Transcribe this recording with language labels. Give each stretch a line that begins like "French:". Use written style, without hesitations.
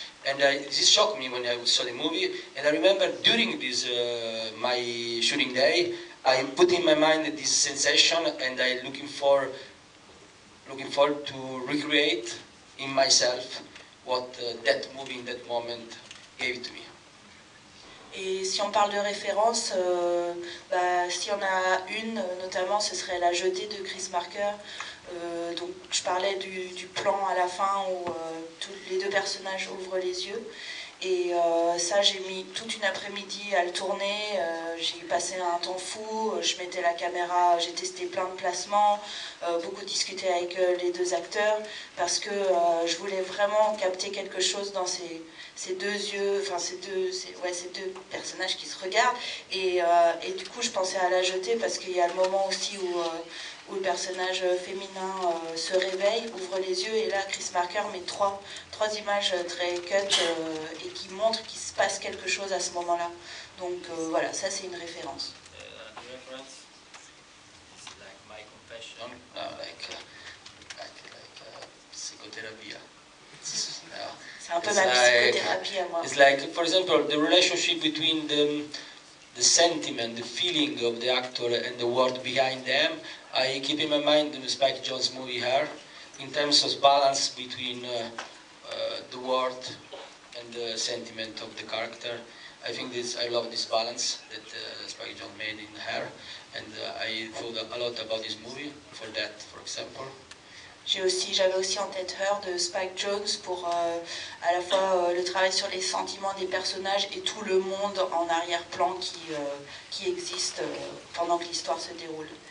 English: And this shocked me when I saw the movie, and I remember during this my shooting day, I put in my mind this sensation, and I looking forward to recreate in myself what that movie in that moment gave to me.
French: Et si on parle de référence, s'il y en a une, notamment, ce serait La Jetée de Chris Marker. Donc, je parlais du plan à la fin où les deux personnages ouvrent les yeux. Et ça, j'ai mis toute une après-midi à le tourner. J'ai passé un temps fou. Je mettais la caméra, j'ai testé plein de placements, beaucoup discuté avec les deux acteurs parce que je voulais vraiment capter quelque chose dans ces deux yeux, enfin ces deux personnages qui se regardent. Et du coup, je pensais à La Jetée parce qu'il y a le moment aussi où le personnage féminin se réveille, ouvre les yeux, et là Chris Marker met trois images très cut et qui montrent qu'il se passe quelque chose à ce moment-là. Donc voilà, ça c'est une référence.
English: The reference is like my confession, like psychotherapy.
French: C'est un peu ma psychothérapie à moi.
English: It's like, for example, the relationship between the sentiment, the feeling of the actor and the word behind them. I keep in my mind the Spike Jonze movie Her, in terms of balance between the word and the sentiment of the character. I think I love this balance that Spike Jonze made in Her, and I thought a lot about this movie for that, for example.
French: J'avais aussi en tête Her de Spike Jonze pour à la fois le travail sur les sentiments des personnages et tout le monde en arrière-plan qui existe pendant que l'histoire se déroule.